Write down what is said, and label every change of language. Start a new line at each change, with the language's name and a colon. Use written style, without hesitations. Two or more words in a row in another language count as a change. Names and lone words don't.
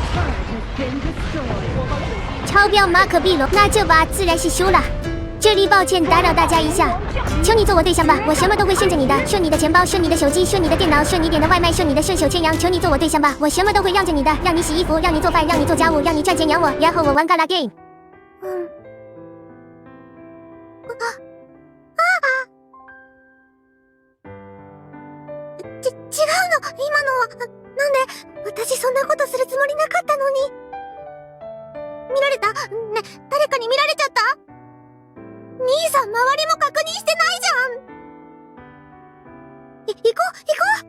Chinese: 超标马可碧龙，那这把自然是输了。这里抱歉打扰大家一下，求你做我对象吧，我什么都会顺着你的，顺你的钱包，顺你的手机，顺你的电脑，顺你点的外卖，顺你的顺手牵羊，求你做我对象吧，我什么都会让着你的，让你洗衣服，让你做饭，让你做家务，让你赚钱养我，然后我玩嘎啦 game。
Japanese: 違うの、今のは。なんで私そんなことするつもりなかったのに。見られた？ね、誰かに見られちゃった？兄さん周りも確認してないじゃん。行こう